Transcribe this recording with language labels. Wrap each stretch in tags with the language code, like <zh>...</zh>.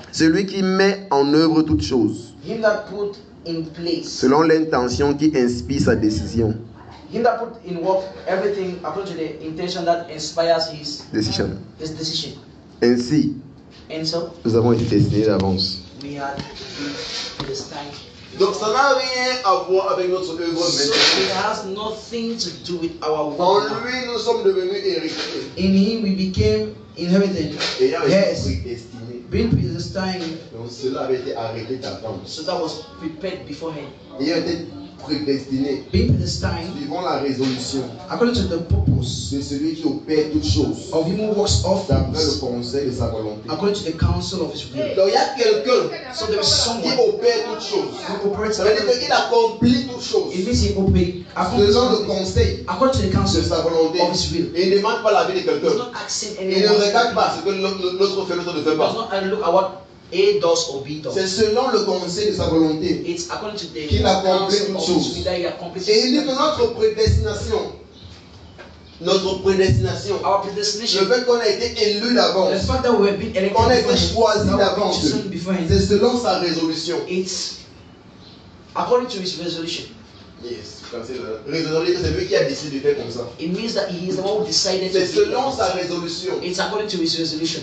<fr>celui qui met en œuvre toutes choses,</fr> <en>Him that put in place, selon l'intention qui inspire sa décision. him that put in work everything according to the intention that inspires his Decision. decision.</en> <fr>Ainsi,</fr> <en>And so</en> <fr>nous avons été destinés d'avance.</fr> <en>we had been predestined.</en> <fr>Donc ça n'a rien à voir avec notre œuvre</fr> <en>So</en> <fr>maintenant.</fr> <en>it has nothing to do with our</en> <fr>En</fr> <en>work. now.</en> <fr>lui, nous sommes devenus héritiers,</fr> <en>In him we became inherited,</en> <fr>ayant</fr> <en>Yes.</en> <fr>été prédestinés.</fr> <en>being predestined.</en> <fr>Donc cela avait été arrêté d'avance.</fr> <en>So that was prepared beforehand.</en> <fr>Ayant été prédestinés,</fr> <en>Being predestined</en> <fr>suivant la résolution</fr> <en>according to the purpose</en> <fr>de celui qui opère toutes choses</fr> <en>of him who works all</en> <fr>d'après le</fr> <en>things</en> <fr>conseil de sa volonté.</fr> <en>according to the counsel of his will.</en> <fr>Donc il y a quelqu'un</fr> <en>So there is</en> <fr>qui</fr> <en>someone</en> <fr>opère toutes choses.</fr> <en>who operates</en> <fr>Ça veut dire</fr> <en>everything.</en> <fr>qu'il accomplit toutes choses</fr> <en>It means he obeys</en> <fr>selon le conseil</fr> <en>according to the</en> <fr>de</fr> <en>counsel</en> <fr>sa volonté.</fr> <en>of his will.</en> <fr>Et il ne demande pas la vie de</fr> <en>He does</en> <fr>quelqu'un.</fr> <en>not accept</en> <fr>Il ne</fr> <en>anyone.</en> <fr>regarde pas ce que l'autre fait, l'autre ne fait</fr> <en>He does</en> <fr>pas.</fr> <en>not look at what A does or B</en> <fr>C'est</fr> <en>does.</en> <fr>selon le conseil de sa volonté.</fr> <en>It's according to the</en> <fr>Qu'il accomplit</fr> <en>counsel</en> <fr>toutes</fr> <en>of</en> <fr>choses.</fr> <en>his will that he accomplishes.</en> <fr>Et il dit que notre prédestination,</fr> <en>Our</en> <fr>le</fr> <en>predestination,</en> <fr>fait qu'on a été élu</fr> <en>the</en> <fr>d'avance,</fr> <en>fact that we have been elected</en> <fr>qu'on a été</fr> <en>beforehand,</en> <fr>choisi</fr> <en>that we have been</en> <fr>d'avance,</fr> <en>chosen beforehand,</en> <fr>c'est selon sa résolution.</fr> <en>it's according to his resolution.</en> <fr>Yes, résolution, c'est lui qui a décidé de faire comme ça.</fr> <en>It means that he is the one who decided to</en> <fr>C'est</fr> <en>do</en> <fr>selon</fr> <en>it.</en> <fr>sa résolution.</fr> <en>It's according to his resolution.</en>